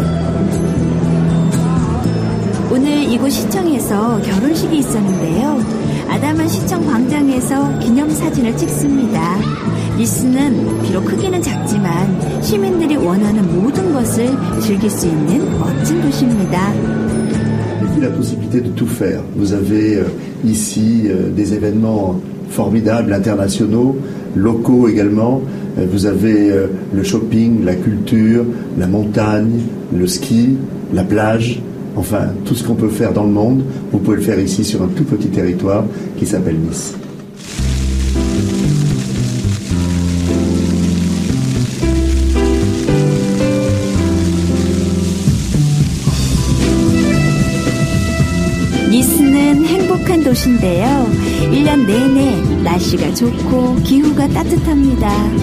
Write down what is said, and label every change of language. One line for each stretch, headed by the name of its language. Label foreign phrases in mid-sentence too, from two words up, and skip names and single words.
Korean: 오늘 이곳 시청에서 결혼식이 있었는데요. 아담한 시청 광장에서 기념사진을 찍습니다. 니스는 비록 크기는 작지만 시민들이 원하는 모든 것을 즐길 수 있는 멋진 도시입니다.
French: La possibilité de tout faire. Vous avez ici des événements formidables, internationaux, locaux également. Vous avez le shopping, la culture, la montagne, le ski, la plage. Enfin, tout ce qu'on peut faire dans le monde, vous pouvez le faire ici sur un tout petit territoire qui s'appelle Nice.
Korean: 니스는 행복한 도시인데요. 1년 내내 날씨가 좋고 기후가 따뜻합니다.